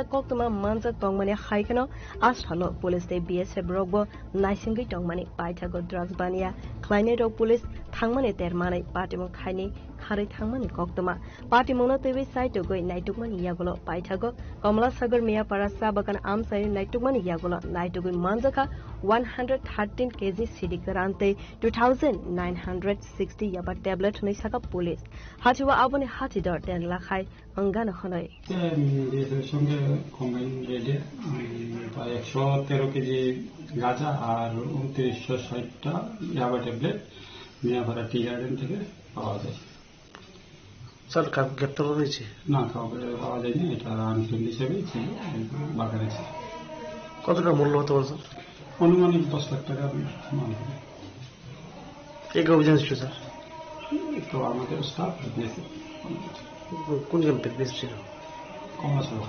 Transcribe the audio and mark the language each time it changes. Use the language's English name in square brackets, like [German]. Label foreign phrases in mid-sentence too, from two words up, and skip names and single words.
[Kok Borok] कक्तमा मानजाक तंमानि हाइकेनो आस्थालो पुलिसतै BSF रगबो नाइसिंगै तंमानि पाइथागो ड्राग्स बानिया ख्लाइने रग पुलिस थांमानि तेरमानै पार्टीमं खाइनि खारै थांमानि कक्तमा पार्टी मौना तैवि साइटुगै नाइटुगमानि यागुलो पाइथागो कमलासागर मियापारा सा बागान आमसाइ नाइटुगमानि यागुलो नाइटुगै मानजाका 113 kg सिडि गोरानतै 2960 याबा टेब्लेट नै साका पुलिस हाथिवा आबोनि हाथिदर 10 लाखाय अंगानो खनै [Bangla] সঙ্গে কম্বাইন রেটে প্রায় 113 কেজি গাঁজা আর 2960টা ইয়াবা ট্যাবলেট মিয়াপাড়া টি গার্ডেন থেকে পাওয়া যায়। স্যার কাউকে গ্রেপ্তার করা হয়েছে? না, কাউকে পাওয়া যায়নি, এটা আনফিল্ড হিসেবেই ছিল বাগানে ছিল। কতটা মূল্য হতে পারে স্যার? অনুমানিক 10 লাখ টাকা মাল হবে। কে কে অভিযান ছিল স্যার? তো আমাদের স্টাফ দিয়েছে। কোন ক্যাম্পে বেশছিল? কমলাসাগর।